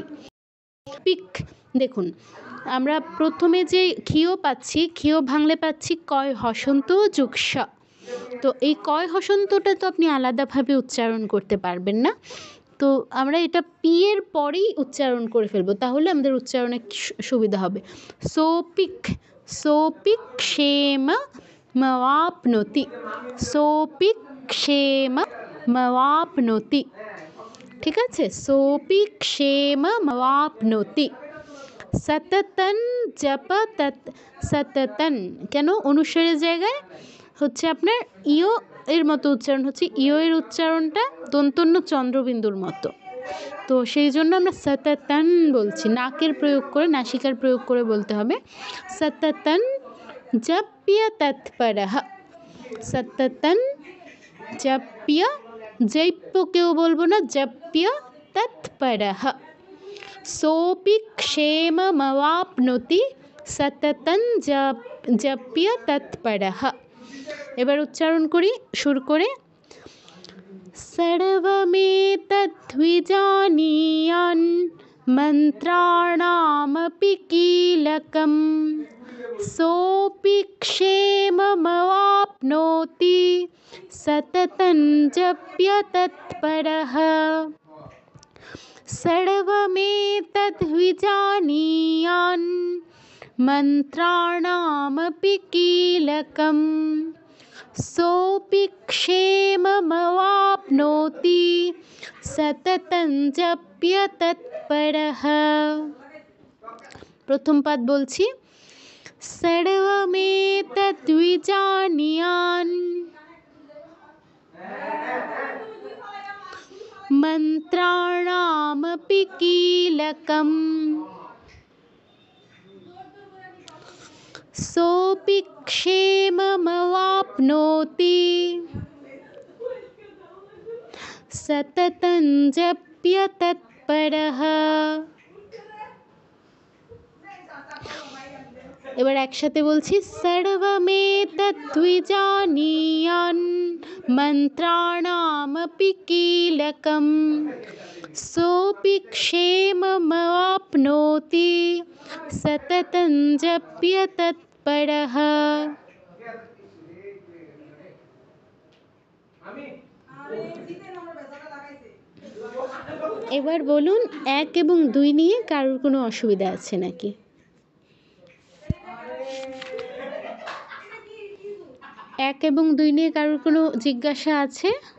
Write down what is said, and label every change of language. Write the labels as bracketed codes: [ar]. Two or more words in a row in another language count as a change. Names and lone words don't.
[bn] পিক, দেখুন আমরা প্রথমে যে ক্ষীয় পাচ্ছি, ক্ষীয় ভাঙলে পাচ্ছি কয় হসন্ত যোগ স। তো এই কয় হসন্তটা তো আপনি আলাদাভাবে উচ্চারণ করতে পারবেন না, তো আমরা এটা পি এর পরেই উচ্চারণ করে ফেলবো, তাহলে আমাদের উচ্চারণে সুবিধা হবে। [sa] সোপিক, সোপিক क्षेम मवाप्नोति। सोपिक क्षेम मवाप्नोति, [bn] ঠিক আছে? [sa] सोपिक क्षेम मवाप्नोति। सततन जप तत्, सततन [bn] কেন অনুসারের জায়গায় হচ্ছে আপনার ইও এর মতো উচ্চারণ হচ্ছে, ইও এর উচ্চারণটা দন্তন্য চন্দ্রবিন্দুর মতো, তো সেই জন্য আমরা সততন বলছি, নাকের প্রয়োগ করে, নাসিকার প্রয়োগ করে বলতে হবে। [sa] সততন জপ্য তৎপরঃ, সততন জপ্য, জৈপ্য [bn] কেউ বলবো না, [sa] জপ্য তৎপরঃ। सोपि क्षेममवाप्नोति सततं जप्य तत्परः। [bn] এবার উচ্চারণ করি সুর করে। [sa] सर्वमेतद्विजानीयान् मन्त्राणामपि कीलकम् सोऽपि क्षेममवाप्नोति सततं जप्यतत्परः सर्वमेतद्विजानीयान् मन्त्राणामपि कीलकम् सोऽपि क्षेममवाप्नोति सततं जप्यतत्परः। [bn] প্রথম পাদ বলছি, [sa] सर्वमेतद्विजानीयान् मन्त्राणामपि कीलकम् सोऽपि क्षेममवाप्नोति सततं जप्यतत्परः। [bn] এবার একসাথে বলছি, [sa] सर्वमेतद्विजानीयान् मन्त्राणामपि कीलकम् सोऽपि क्षेममवाप्नोति सततं जप्यतत्परः। [bn] এবার বলুন, 1 এবং 2 নিয়ে কারোর কোনো অসুবিধা আছে নাকি? এক এবং 2 নিয়ে কারোর কোনো জিজ্ঞাসা আছে?